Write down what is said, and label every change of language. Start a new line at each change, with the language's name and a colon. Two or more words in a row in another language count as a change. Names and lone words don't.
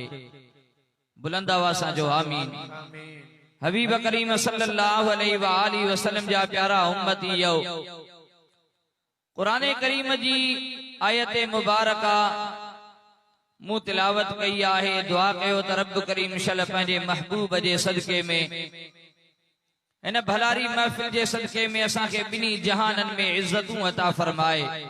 Sindhi: बुलंद आवाज़ सां जो आमीन। हबीब करीम
Arabic: صلى الله عليه و آله وسلم
Sindhi: जा प्यारा उम्मतीयो, कुरान करीम जी आयत मुबारका मूं तिलावत कई आहे। दुआ कयो त रब करीम शल पंहिंजे महबूब जे सदके में इन भलारी महफिल जे सदके में असांखे ॿिन्ही जहाननि में इज्जतूं अता फरमाए।